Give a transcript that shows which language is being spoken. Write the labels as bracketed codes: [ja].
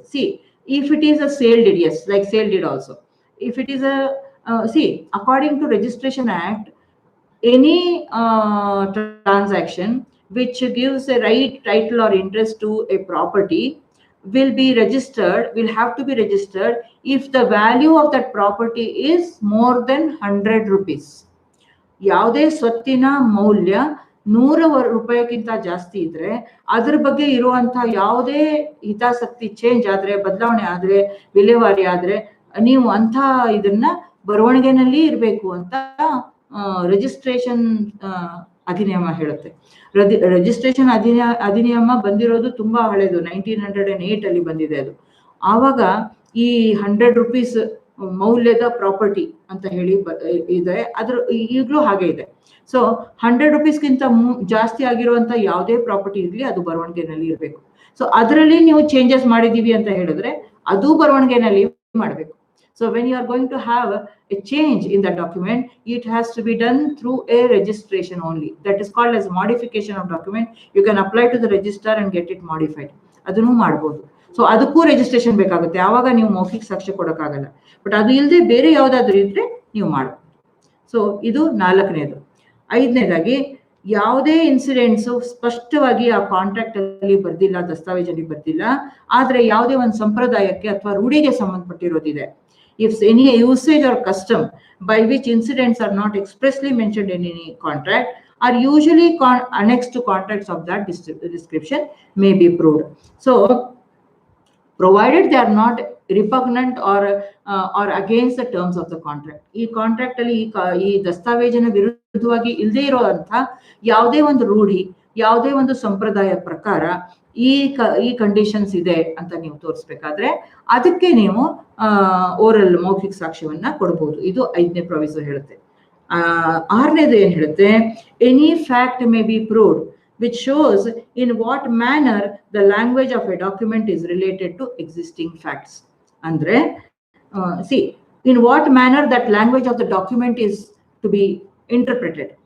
[en] See, if it is a sale deed, yes, like sale deed also. If it is a, according to Registration Act, any transaction which gives a right, title or interest to a property will have to be registered if the value of that property is more than 100 rupees. [kn] ಯಾವುದೇ ಸ್ವತ್ತಿನ ಮೌಲ್ಯ 100 ರೂಪಾಯಿಗಿಂತ ಜಾಸ್ತಿ ಇದ್ರೆ, ಅದ್ರ ಬಗ್ಗೆ ಇರುವಂತಹ ಯಾವುದೇ ಹಿತಾಸಕ್ತಿ ಚೇಂಜ್ ಆದ್ರೆ, ಬದಲಾವಣೆ ಆದ್ರೆ, ವಿಲೇವಾರಿ ಆದ್ರೆ, ನೀವು ಅಂತ ಇದನ್ನ ಬರವಣಿಗೆನಲ್ಲಿ ಇರಬೇಕು ಅಂತ ರಿಜಿಸ್ಟ್ರೇಷನ್ ಅಧಿನಿಯಮ ಹೇಳುತ್ತೆ. ರಿಜಿಸ್ಟ್ರೇಷನ್ ಅಧಿನಿಯಮ ಬಂದಿರೋದು ತುಂಬಾ ಹಳೆದು, 1908 ಅಲ್ಲಿ ಬಂದಿದೆ ಅದು. ಆವಾಗ ಈ 100 ರೂಪೀಸ್ ಮೌಲ್ಯದ ಪ್ರಾಪರ್ಟಿ ಅಂತ ಹೇಳಿ ಇದೆ. ಅದ್ರ ಈಗಲೂ ಹಾಗೆ ಇದೆ. ಸೊ 100 rupeesಗಿಂತ ಜಾಸ್ತಿ ಆಗಿರುವಂತ ಯಾವುದೇ ಪ್ರಾಪರ್ಟಿ ಇರಲಿ ಅದು ಬರವಣಿಗೆನಲ್ಲಿ ಇರಬೇಕು. ಸೊ ಅದರಲ್ಲಿ ನೀವು ಚೇಂಜಸ್ ಮಾಡಿದೀವಿ ಅಂತ ಹೇಳಿದ್ರೆ ಅದು ಬರವಣಿಗೆನಲ್ಲಿ ಮಾಡಬೇಕು. [en] So when you are going to have a change in the document, it has to be done through a registration only. That is called as modification of document. You can apply to the register and get it modified. [kn] ಅದನ್ನು ಮಾಡಬಹುದು. So ಅದಕ್ಕೂ registration ಬೇಕಾಗುತ್ತೆ, ಆವಾಗ ನೀವು ಮೌಖಿಕ ಸಾಕ್ಷ್ಯ ಕೊಡೋಕ್ಕಾಗಲ್ಲ. But ಅದು ಇಲ್ಲದೆ ಬೇರೆ ಯಾವುದಾದ್ರೂ ಇದ್ರೆ ನೀವು ಮಾಡಬಹುದು. ಸೊ ಇದು 4ನೇದು. 5ನೇದಾಗಿ ಯಾವುದೇ ಇನ್ಸಿಡೆಂಟ್ಸ್ ಸ್ಪಷ್ಟವಾಗಿ ಆ ಕಾಂಟ್ರಾಕ್ಟ್ ಅಲ್ಲಿ ಬರ್ದಿಲ್ಲ, ದಸ್ತಾವೇಜಲ್ಲಿ ಬರ್ದಿಲ್ಲ, ಆದ್ರೆ ಯಾವುದೇ ಒಂದು ಸಂಪ್ರದಾಯಕ್ಕೆ ಅಥವಾ ರೂಢಿಗೆ ಸಂಬಂಧಪಟ್ಟಿರೋದಿದೆ. [en] If any usage or custom by which incidents are not expressly mentioned in any contract are usually annexed to contracts of that description may be proved. So provided they are not repugnant or against the terms of the contract. [kn] ಈ contract ಅಲ್ಲಿ ಈ ದಸ್ತಾವೇಜಿನ ವಿರುದ್ಧವಾಗಿ ಇಲ್ಲದೆ ಇರುವಂತ ಯಾವುದೇ ಒಂದು ರೂಢಿ, ಯಾವುದೇ ಒಂದು ಸಂಪ್ರದಾಯ ಪ್ರಕಾರ ಈ ಕಂಡೀಷನ್ಸ್ ಇದೆ ಅಂತ ನೀವು ತೋರಿಸ್ಬೇಕಾದ್ರೆ ಅದಕ್ಕೆ ನೀವು ಓರಲ್ ಮೌಖಿಕ ಸಾಕ್ಷ್ಯವನ್ನ ಕೊಡಬಹುದು. ಇದು 5ನೇ ಪ್ರಾವಿಸೋ ಹೇಳುತ್ತೆ. 6ನೇದು ಏನ್ ಹೇಳುತ್ತೆ, [en] Any fact may be proved which shows in what manner the language of a document is related to existing facts. [kn] Andre [en] see in what manner that language of the document is to be interpreted.